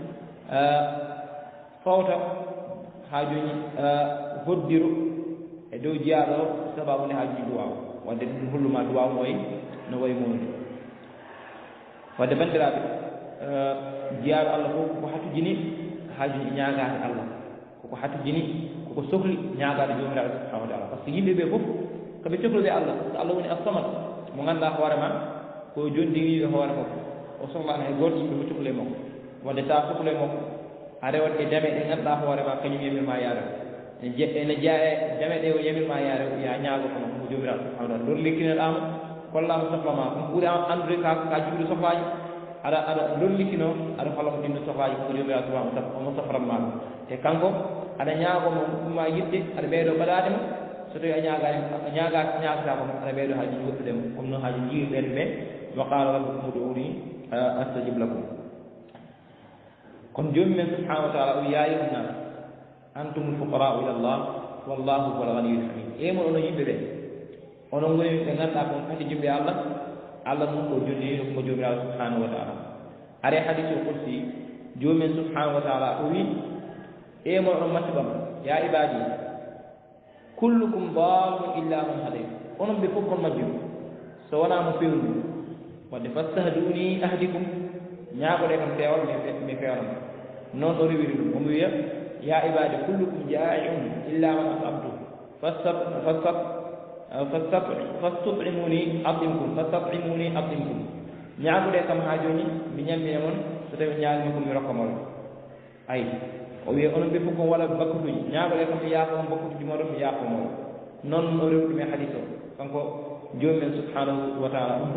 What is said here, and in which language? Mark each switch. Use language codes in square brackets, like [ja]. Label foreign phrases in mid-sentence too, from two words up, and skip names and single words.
[ff] fawta haajoñi hoddiro e dow jiyaaɗo o sababu nde haajoñi duwaw wadde ɗum holluma duwaw no wayi mumde wadde banndiraaɓe jiyaaɗo Allah fof koko hatujini haajuji ñaagaade Allah koko hatujini koko sohli ñaagaade joomiraaɗo subhanahu wa taala [fr] par ce que [ff] yimɓe ɓee fof koɓe cohlude Allah so Allah woni as-samad mo ngannduɗaa hoore ma ko jondiŋiiɓe hoore makko o sohlaano hay gooto yimɓe fof cohlu e makko wadde so a cohlu e makko a rewat e dame ɗe ngannduɗaa hoore ma kañum yamirma yaare ene jeya e dame ɗe o yamirma yaare ya ñaago kono ko joomiraaɗo subhanahu wa taala lor likkinoɗaama kollaama sohla ma ɗum ɓuri anndude ka juuɗe sohlaaji aɗa lollikino aɗa holla ko ɗinno sohlaaji koko joomiraaɗo subhanahu wa taala omo safran ma ɗum te kanko aɗa ñaagomo ɗumma yiɗde aɗa ɓeydo baɗaade mo so tawi a ñaagata ko aɗa ɓeydo haaji woɗɗude mo comme noon haaji jiiruɗen ɓe [ar] وقال ربكم ادعوني أستجب لكم [ff] kono joomum men subhanahu wa taala o [ar] يا أيها الناس أنتم الفقراء إلى الله والله هو الغني الحميد [ff] mon onon yimɓe ɓe onon ngoni ɓe ngannduɗaa kon kadi jumɓe Allah noon ko jonniri ko joomiraaɗo subhanahu wa taala are hadith o qudsi joomumen subhanahu wa taala o wi mon onon mattibam [ar] يا عبادي كلكم ضال إلا من هديت [ff] onon ɓe fof kon majjum so wonaa mo fewndu wadde [ar] فاستهدوني أهدكم [ff] ñaagoɗe kam feewal mi feewnan noon o rewiri ɗum omo wiya [ar] يا عبادي كلكم جائع إلا من أطعمت فاستطعموني أطعمكم [ff] ñaagoɗe kam haa jooni mi ñammina mon so tawi ñaagima ko mi rokka moɗon ayi o wiya onon ɓe fof kon waɗa bakkutuji ñaagoɗe kam mi yaafo on bakkutuji moɗon mi yaafo moɗon noon o rewi ɗum e hadis o kanko joomumen subhanahu wa taala ɗum